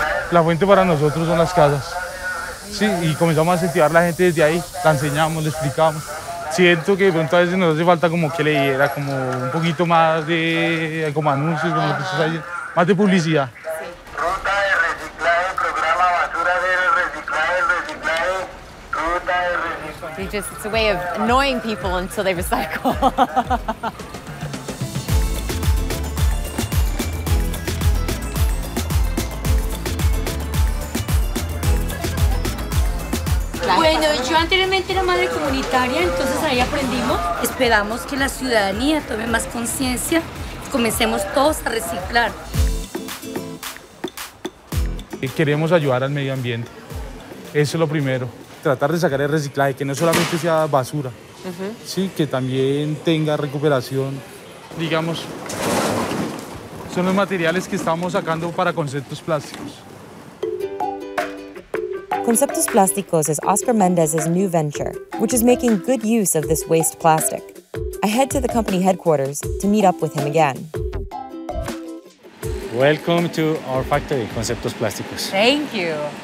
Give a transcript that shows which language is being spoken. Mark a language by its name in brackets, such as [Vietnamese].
[Spanish] La fuente para nosotros son las casas. Sí, y comenzamos a incentivar a la gente desde ahí, la enseñamos, le explicamos. Siento que de pronto a veces nos hace falta como que le diera como un poquito más de como anuncios, como que se dice, más de publicidad. Ruta de reciclaje, programa basura cero, reciclaje, ruta de reciclaje. [English] It's a way of annoying people until they recycle. [Spanish] Bueno, yo anteriormente era madre comunitaria, entonces ahí aprendimos. Esperamos que la ciudadanía tome más conciencia y comencemos todos a reciclar. Queremos ayudar al medio ambiente. Eso es lo primero. Tratar de sacar el reciclaje, que no solamente sea basura, sí, que también tenga recuperación. Digamos, son los materiales que estamos sacando para conceptos plásticos. [English] Conceptos Plásticos is Oscar Mendez's new venture, which is making good use of this waste plastic. I head to the company headquarters to meet up with him again. Welcome to our factory, Conceptos Plásticos. Thank you.